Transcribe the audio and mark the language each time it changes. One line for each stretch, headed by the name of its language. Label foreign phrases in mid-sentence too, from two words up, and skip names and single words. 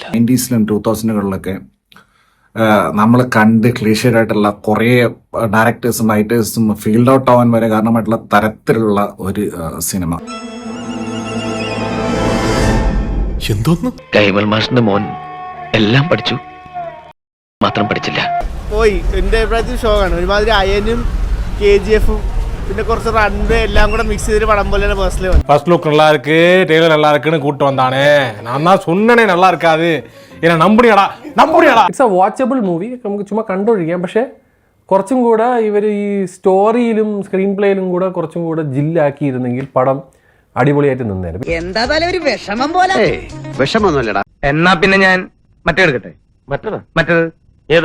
Malayalam: 90s-ലും 2000-കളിലൊക്കെ നമ്മൾ കണ്ട് ക്ലീഷേഡ് ആയിട്ടുള്ള കുറേ ഡയറക്ടേഴ്സും റൈറ്റേഴ്സും
English: field out
Malayalam: ആവാൻ വരെ കാരണമായിട്ടുള്ള തരത്തിലുള്ള ഒരു സിനിമ. എന്തോന്നു? കൈമൽ മാഷിന്റെ മോൻ എല്ലാം പഠിച്ചു, മാത്രം പഠിച്ചില്ല. പോയി എന്റെ അഭിപ്രായത്തിൽ ഷോക്കാണ്. ഒരുമാതിരി അയനും KGF-ഉം പിന്നെ കുറച്ച് റൺവേ എല്ലാം കൂടെ മിക്സ് ചെയ്തൊരു പടം പോലെയാണ് പേഴ്സണലി.
Tamil: ஃபர்ஸ்ட் லுக் நல்லா இருக்கு, டெய்லர் நல்லா இருக்குன்னு கூட்டு வந்தானே. நான் தான் சொன்னனே நல்லா இருக்காது. என்ன നമ്പുടിയടാ.
English: it's a watchable movie,
Malayalam: നമുക്ക് ചുമ്മാ കണ്ടോണ്ടിരിക്കാം. പക്ഷെ കുറച്ചും കൂടെ ഇവർ ഈ സ്റ്റോറിയിലും സ്ക്രീൻ പ്ലേയിലും കൂടെ കുറച്ചും കൂടെ ജില്ലാക്കിയിരുന്നെങ്കിൽ പടം അടിപൊളിയായിട്ട് നിന്നേരും. എന്താ ഒരു വിഷമം പോലെ. വിഷമൊന്നുമില്ലടാ. എന്നാ പിന്നെ ഞാൻ മറ്റേ എടുക്കട്ടെ. മറ്റേത് ഏത്?